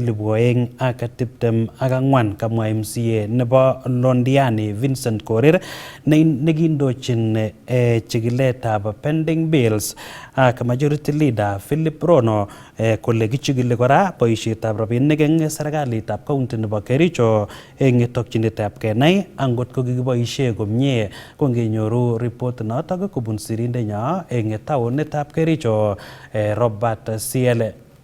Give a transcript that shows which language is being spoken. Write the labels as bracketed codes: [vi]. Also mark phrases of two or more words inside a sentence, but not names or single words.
[kln] 2024 kamwa MCA nebo Londiani Vincent Korir nekindochin chikiletab [en] pending bills [kln] ak [en] majority leader [kln] Philip Rono kole kichikili kora boisietab rabinik eng serikalitab county nebo Kericho eng tokyinetab kenai angot ko kikiboisie komie kongenyoru report notok kobun sirindenyo eng taonitab Kericho Robert Ciele.